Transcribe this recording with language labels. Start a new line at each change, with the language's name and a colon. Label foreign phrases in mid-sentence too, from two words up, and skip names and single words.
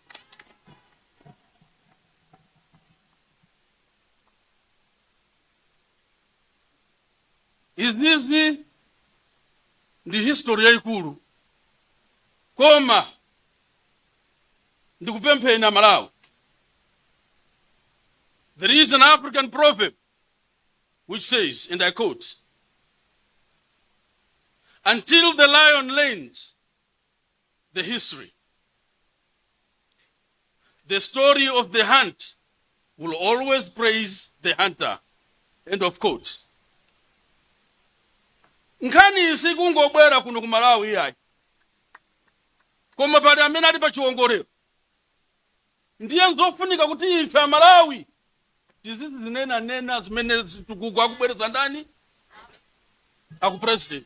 Nyanja: Izizi ndi history yaikulu, koma ndikupempheni Malawi.
English: There is an African proverb which says, and I quote, "Until the lion learns the history, the story of the hunt will always praise the hunter." End of quote.
Nyanja: Nkhani isi kungobwera kuno ku Malawi yayi, koma pali amene ali pa chiwongolero. Ndiye nzofunika kuti ife a Malawi tizizi nena zimene zitukuko akubwereza ndani aku president.